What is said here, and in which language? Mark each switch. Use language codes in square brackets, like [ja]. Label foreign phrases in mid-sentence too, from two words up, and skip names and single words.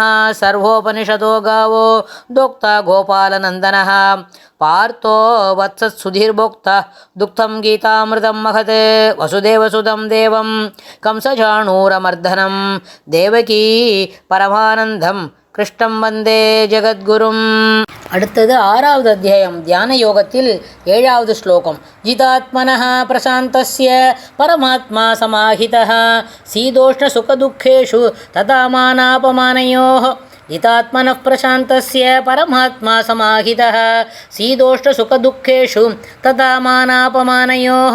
[sa] सर्वोपनिषदो गावो दोक्ता गोपालनन्दनः पार्थो वत्सत्सुधीर्भोक्ता दुग्धं गीतामृतं महत् वसुदेवसुतं देवं कंसचाणूरमर्दनं देवकी परमानन्दं कृष्णं वन्दे जगद्गुरुम्. [ta] அடுத்தது 6வது அத்தியாயம் தியான யோகத்தில் 7வது ஸ்லோகம். [sa] जितात्मनः प्रशान्तस्य परमात्मा समाहितः शीतोष्ण सुखदुःखेषु तथा मानापमानयोः. जितात्मनः प्रशान्तस्य परमात्मा समाहितः शीतोष्ण सुखदुःखेषु तथा मानापमानयोः.